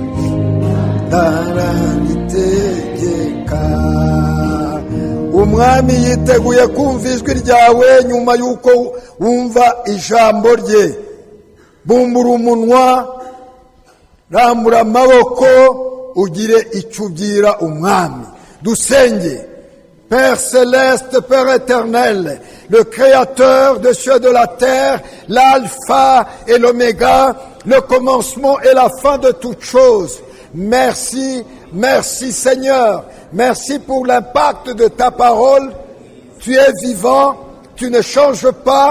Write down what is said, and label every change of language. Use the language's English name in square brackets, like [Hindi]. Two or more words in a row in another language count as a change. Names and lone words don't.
[Kinyarwanda] ndarabitegeka umwami yiteguye kumva ijwi ryawe nyuma y'uko wumva ijambo rye bumbura umunwa rambura amaboko ugire icyo ubwira umwami dusenge. [French] Père céleste, Père éternel, le créateur des cieux et de la terre, l'alpha et l'oméga, le commencement et la fin de toutes choses. Merci, merci Seigneur. Merci pour l'impact de ta parole. Tu es vivant, tu ne changes pas.